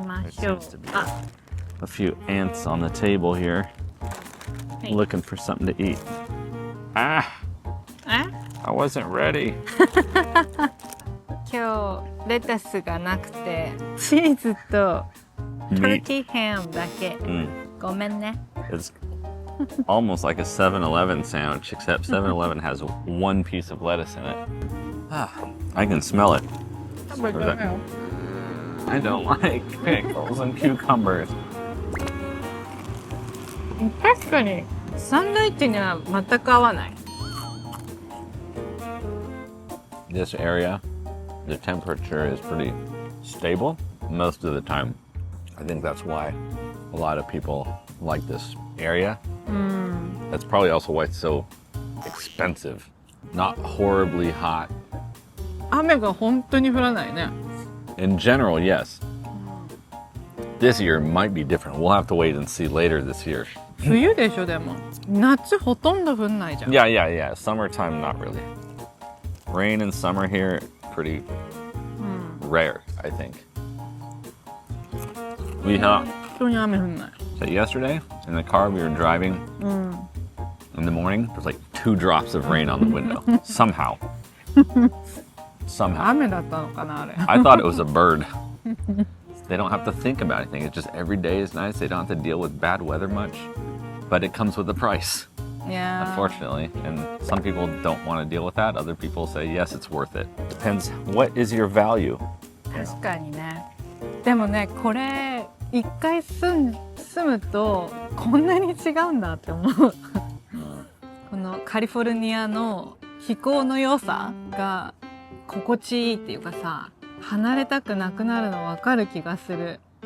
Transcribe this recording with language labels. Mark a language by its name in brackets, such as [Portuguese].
[English] Seems to be a few ants on the table here, looking for something to eat. I wasn't ready. [Japanese] 今日レタスがなくてチーズと turkey ham だけ。ごめんね。 [English] It's almost like a 7-Eleven sandwich, except 7-Eleven has one piece of lettuce in it. I can smell it. I don't like pickles and cucumbers. [Japanese] 確かにサンドイッチには全く合わない。 [English] This area, the temperature is pretty stable most of the time. I think that's why a lot of people like this area. That's probably also why it's so expensive. Not horribly hot. [Japanese] 雨が本当に降らないね。 [English] In general, yes. This year might be different. We'll have to wait and see later this year. [Japanese] 冬でしょでも。夏ほとんど降んないじゃん。 [English] Yeah. Summertime, not really. Rain in summer here, pretty rare, I think. We had [Japanese] 本当に雨降んない。 [English] so yesterday in the car we were driving in the morning. There's like 2 drops of rain on the window. Somehow. [Japanese] 雨だったのかなあれ。 [English] I thought it was a bird. They don't have to think about anything. It's just every day is nice. They don't have to deal with bad weather much. But it comes with a price, Yeah. unfortunately. And some people don't want to deal with that. Other people say, yes, it's worth it. Depends. What is your value? [Japanese] 確かにね。でもねこれ一回住むとこんなに違うんだって思う。このカリフォルニアの気候の良さが心地いいっていうかさ、離れたくなくなるの分かる気がする。